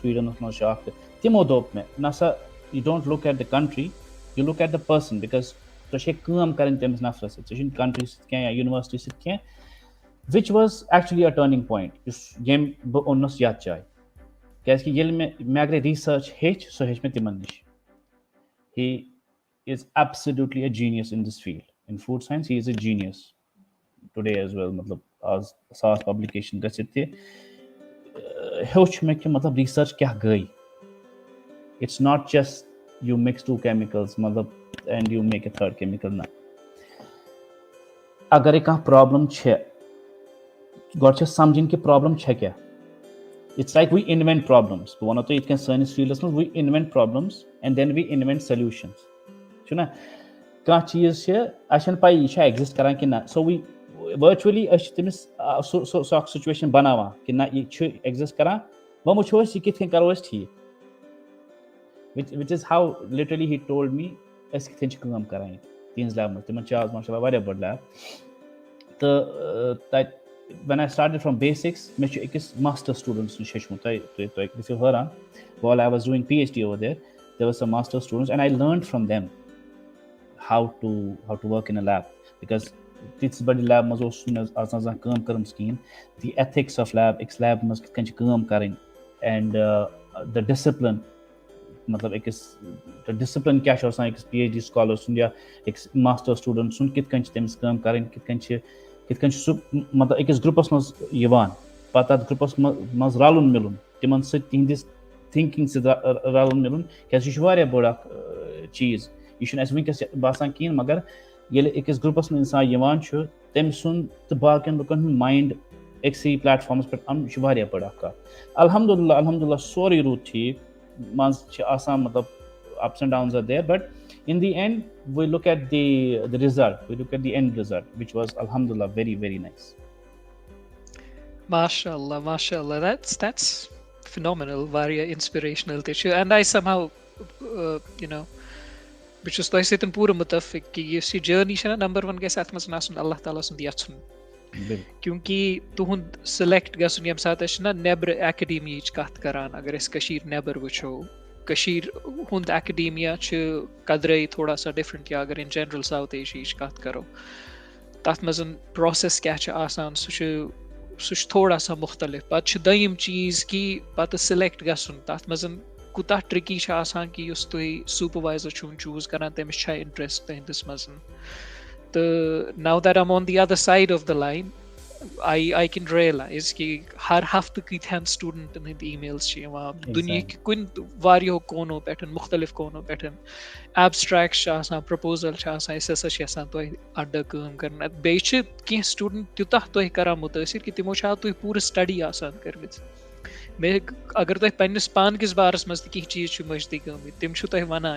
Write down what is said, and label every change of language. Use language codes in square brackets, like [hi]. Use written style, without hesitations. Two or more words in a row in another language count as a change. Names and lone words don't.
[ks] سویڈنس منٛز چھُ اکھ تِمو دوٚپ مےٚ نسا [en] you don't look at the country you look at the person because [ks] ژےٚ چھے کٲم کَرٕنۍ تٔمِس نفرَس سۭتۍ ژےٚ چھُنہٕ کنٹری سۭتۍ کینٛہہ یا یونیورسٹی سۭتۍ کینٛہہ [en] which was actually a turning point [ks] یُس ییٚمۍ بہٕ اوٚنُس یَتھ جایہِ کیازکہِ ییٚلہِ مےٚ اگرے ریٖسٔرٕچ ہیٚچھ سۄ ہیٚچھ مےٚ تِمن نِش [en] he is absolutely a genius in this field in food science he is a genius today as well [ks] مطلب [en] as 1000 publication [ks] گٔژھِتھ تہِ ہیوٚچھ مےٚ کہِ مطلب ریٖسٔرٕچ کیاہ گٔے [en] it's not just you mix 2 chemicals [ks] مطلب [en] and you make a third chemical [ks] نہ اگرے کانٛہہ پرابلم چھےٚ گۄڈٕ چھِ سمجھِنۍ کہِ پرابلم چھےٚ کیاہ [en] it's like we invent problems [ks] بہٕ وَنو تۄہہِ یِتھ کٔنۍ سٲنِس فیٖلڈَس منٛز [en] we invent problems and then we invent solutions [ks] چھُنہ کانٛہہ چیٖز چھِ اَسہِ چھَنہٕ پَیی یہِ چھا ایٚگزِسٹ کران کِنہٕ نہ [en] so we virtually [ks] أسۍ چھِ تٔمِس سۄ اکھ سُچویشن بَناوان کہِ نہ یہِ چھُ ایٚگزِسٹ کران وۄنۍ وٕچھو أسۍ یہِ کِتھ کٔنۍ کرو أسۍ ٹھیٖک [en] which is how literally he told me [ks] أسۍ کِتھ کٔنۍ چھِ کٲم کران ییٚتہِ تِہنٛز لیبہِ منٛز تِمن چھِ آز [ar] ماشاء اللہ [ks] واریاہ بٔڑ لیب تہٕ تَتہِ [en] when I started from basics [ks] مےٚ چھُ أکِس ماسٹر سٹوٗڈنٛٹس نِش ہیٚچھمُت تُہۍ گٔژھِو حٲران [en] while I was doing PhD over there was some master students and I learned from them how to work in a lab because [ks] تِژھ بٔڑ لیب منٛز اوس مےٚ آسان زانٛہہ کٲم کٔرمٕژ کِہیٖنۍ [en] the ethics of lab [ks] أکِس لیبہِ منٛز کِتھ کٔنۍ چھِ کٲم کَرٕنۍ [en] and the [ks] ڈِسپلن مطلب أکِس ڈِسپلن کیاہ چھُ آسان أکِس پی ایچ ڈی سکالر سُنٛد یا أکِس ماسٹر سٹوٗڈنٛٹ سُنٛد کِتھ کٔنۍ چھِ تٔمِس کٲم کَرٕنۍ کِتھ کٔنۍ چھُ سُہ مطلب أکِس گرُپَس منٛز یِوان پَتہٕ تَتھ گرُپَس منٛز رَلُن مِلُن تِمن سۭتۍ تِہنٛدِس تھِنکِنٛگ سۭتۍ رَلُن مِلُن کیازِ یہِ چھُ واریاہ بٔڑ اکھ چیٖز یہِ چھُنہٕ اَسہِ وٕنکیٚس باسان کِہیٖنۍ مگر ییٚلہِ أکِس گرُپَس منٛز اِنسان یِوان چھُ تٔمۍ سُنٛد تہٕ باقین لُکن ہُنٛد مایِنٛڈ أکسٕے پلیٹفارمَس پٮ۪ٹھ اَنُن یہِ چھُ واریاہ بٔڑ اکھ کَتھ الحمدُاللہ سورُے روٗد ٹھیٖک منٛزٕ چھِ آسان مطلب [en] ups and downs are there but in the end we look at the result we look at the end result which was alhamdulillah very very nice. Mashallah that's phenomenal [ks] واریاہ inspirational تہِ چھُ [en] and I somehow [ks] بہٕ چھُس تۄہہِ سۭتۍ پوٗرٕ مُتفِق کہِ یُس یہِ جٔرنی چھےٚ نہ نمبر 1 گژھِ اَتھ منٛز آسُن اللہ تعالیٰ سُنٛد یَژھُن کیونکہِ تُہُنٛد سِلیکٹ گژھُن ییٚمہِ ساتہٕ أسۍ چھِنہ نیبرٕ ایکڈیمِیاہٕچ کَتھ کران اگر أسۍ کٔشیٖر نیبر وٕچھو کٔشیٖر ہُنٛد ایکڈیمیا چھُ قدرے [ur] تھوڑا سا [ks] ڈِفرنٹ یا اگر [en] in general [ks] ساوُتھ ایشیاہٕچ کَتھ کرو تَتھ منٛز پروسیس کیاہ چھُ آسان سُہ چھُ [ur] تھوڑا سا [ks] مُختلِف پَتہٕ چھُ دوٚیِم چیٖز کہِ پَتہٕ سِلیکٹ گژھُن تَتھ منٛز کوٗتاہ ٹرٛکی چھُ آسان کہِ یُس تُہۍ سوٗپروایزر چھُو چوٗز کران تٔمِس چھا اِنٹرسٹ تُہنٛدِس منٛز تہٕ [en] now that I am on the other side of the line I can realize [ks] کہِ ہر ہفتہٕ کۭتہن سٹوٗڈنٹن ہٕنٛدۍ ای میلٕز چھِ یِوان دُنیہِکۍ کُنہِ واریاہو کوٗنو پٮ۪ٹھ مُختٔلِف کوٗنو پٮ۪ٹھ ایبسٹریکٹس چھِ آسان پرپوزل چھِ آسان أسۍ ہسا چھِ یژھان تۄہہِ اَڈٕ کٲم کَرٕنۍ بیٚیہِ چھِ کینٛہہ سٹوٗڈنٹ تیوٗتاہ تۄہہِ کران مُتٲثر کہِ تِمو چھا تُہۍ پوٗرٕ سٹڈی آسان کٔرمٕژ اگر تۄہہِ پننِس پانہٕ کِس بارس منٛز تہِ کینٛہہ چیٖز چھِ مٔشدٕے گٔمٕتۍ تِم چھِو تۄہہِ وَنان